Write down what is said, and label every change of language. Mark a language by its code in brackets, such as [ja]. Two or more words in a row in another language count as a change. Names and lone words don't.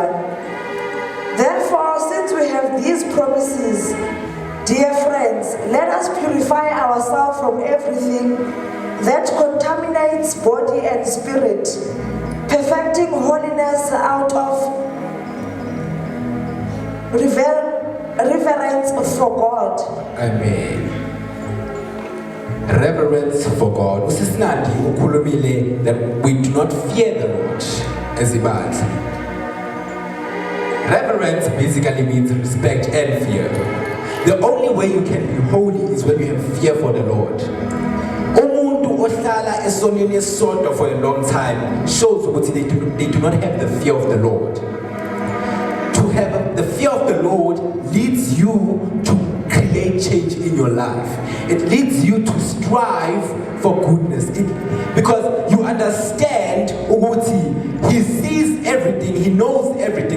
[en] Therefore, since we have these promises, dear friends, let us purify ourselves from everything that contaminates body and spirit, perfecting holiness out of reverence for God. Amen. Reverence for God. [zu] Usisnandi ukhulumile [en] that we do not fear the Lord as ibad. Reverence basically means respect and fear. The only way you can be holy is when you have fear for the Lord. [zu] Umuntu ohlala esonweni esonto [en] for a long time shows that they do not have the fear of the Lord. to have the fear of the Lord leads you to create change in your life. It leads you to strive for goodness. Because you understand Uguti, He sees everything, He knows everything.